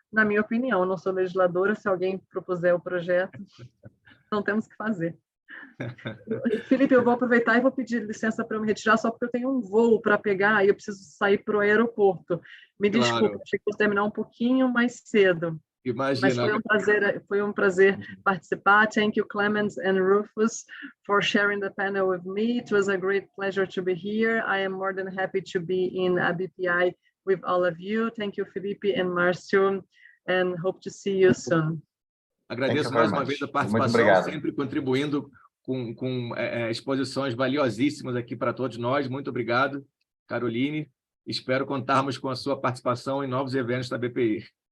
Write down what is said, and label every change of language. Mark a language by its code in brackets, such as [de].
[pt] Na minha opinião, eu não sou legisladora, se alguém propuser o projeto, não temos que fazer. Philippe, eu vou aproveitar e vou pedir licença para eu me retirar, só porque eu tenho um voo para pegar e eu preciso sair para o aeroporto. Me desculpe, achei que fosse terminar um pouquinho mais cedo. Imagina. Mas foi um prazer participar. [en] Thank you, Clemens and Rufus, for sharing the panel with me. It was a great pleasure to be here. I am more than happy to be in ABPI with all of you. Thank you, Philippe and Márcio, and hope to see you soon. [pt] Agradeço mais uma vez a participação, sempre contribuindo com exposições valiosíssimas aqui para todos nós. Muito obrigado, Caroline. Espero contarmos com a sua participação em novos eventos da ABPI.